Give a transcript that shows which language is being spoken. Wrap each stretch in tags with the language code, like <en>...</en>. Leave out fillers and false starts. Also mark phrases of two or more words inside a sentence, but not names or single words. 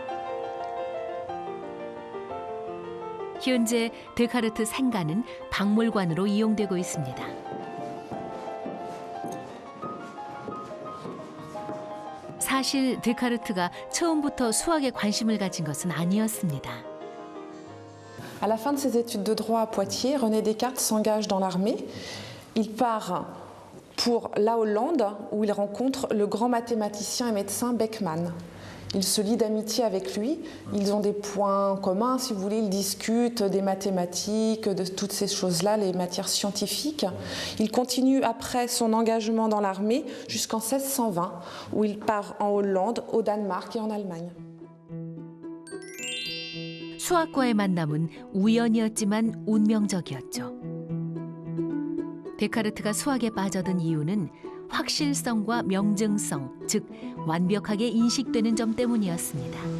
<ko>현재 데카르트 생가는 박물관으로 이용되고 있습니다. 사실 데카르트가 처음부터 수학에 관심을 가진 것은 아니었습니다.</ko> <fr>À la fin de ses études de droit à Poitiers, René Descartes s'engage dans l'armée. Il part pour la Hollande où il rencontre le grand mathématicien et médecin Beckmann. Il se lie d'amitié avec lui, ils ont des points communs, si vous voulez, ils discutent des mathématiques, de toutes ces choses-là, les matières scientifiques. Il continue après son engagement dans l'armée jusqu'en 1620, où il part en Hollande, au Danemark et en Allemagne.</fr> <ko>수학과의 만남은 우연이었지만 운명적이었죠. 데카르트가 수학에 빠져든 이유는 확실성과 명증성, 즉 완벽하게 인식되는 점 때문이었습니다.</ko>